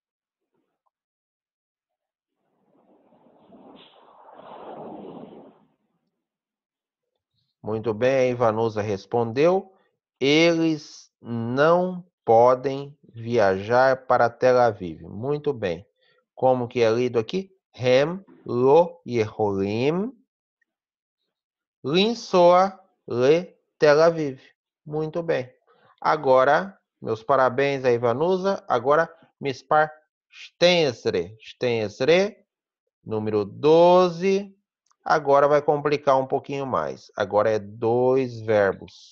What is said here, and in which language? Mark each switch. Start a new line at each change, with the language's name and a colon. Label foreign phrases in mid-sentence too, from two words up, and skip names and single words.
Portuguese: Muito bem, a Vanusa respondeu. Eles não podem viajar para Tel Aviv. Muito bem. Como que é lido aqui?
Hebrew: הם לא יכולים לנסוע לתל אביב.
Portuguese: Muito bem. Agora, meus parabéns a Ivanusa. Agora,
Hebrew: Mispar Stensre.
Portuguese: Stensre, número 12. Agora vai complicar um pouquinho mais. Agora é 2 verbos.